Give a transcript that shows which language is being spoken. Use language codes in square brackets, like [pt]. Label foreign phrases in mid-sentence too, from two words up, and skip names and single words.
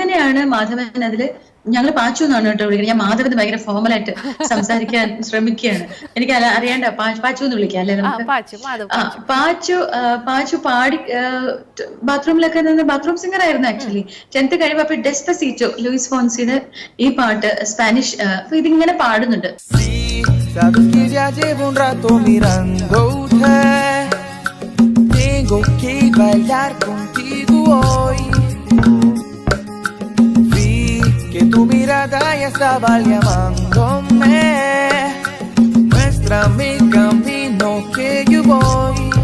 [ml] അങ്ങനെയാണ് മാധവൻ അതില് ഞങ്ങൾ പാച്ചു എന്നാണ് കേട്ടോ വിളിക്കുന്നത്. ഞാൻ മാധവന് ഭയങ്കര ഫോമലായിട്ട് സംസാരിക്കാൻ ശ്രമിക്കുകയാണ്. എനിക്ക് അറിയാണ്ട പാച്ചു എന്ന് വിളിക്കാം അല്ലെ നമുക്ക്? പാച്ചു പാടി ബാത്റൂമിലൊക്കെ നിന്ന് [en] bathroom singer [ml] ആയിരുന്നു ആക്ച്വലി. 10th കഴിയുമ്പോ അപ്പൊ ഡെസ്പസീറ്റോ ലൂയിസ് ഫോൺസിയുടെ ഈ പാട്ട് സ്പാനിഷ് ഇതിങ്ങനെ പാടുന്നുണ്ട്. [es] Sabes que ya llevo un rato mirándote. Tengo que bailar contigo hoy. Vi que tu mirada ya estaba llamándome. Muéstrame el camino que yo voy.